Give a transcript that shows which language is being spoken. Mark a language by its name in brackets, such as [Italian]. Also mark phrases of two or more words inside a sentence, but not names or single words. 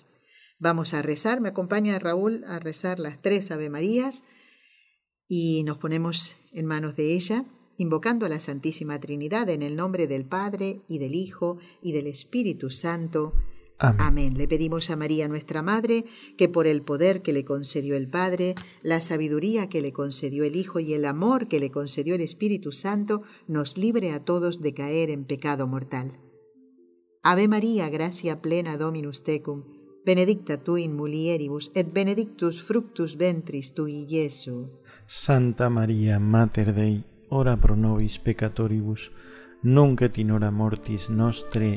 [Spanish] Vamos a rezar, me acompaña Raúl a rezar las 3 Ave Marías y nos ponemos en manos de ella, invocando a la Santísima Trinidad en el nombre del Padre y del Hijo y del Espíritu Santo. Amén. Amén. Le pedimos a María, nuestra Madre, que por el poder que le concedió el Padre, la sabiduría que le concedió el Hijo y el amor que le concedió el Espíritu Santo, nos libre a todos de caer en pecado mortal. [Latin] Ave María, gracia plena Dominus tecum, benedicta tu in mulieribus, et benedictus fructus ventris tui, Iesu. Santa María, Mater Dei, ora pro nobis peccatoribus, nunc et in hora mortis nostre.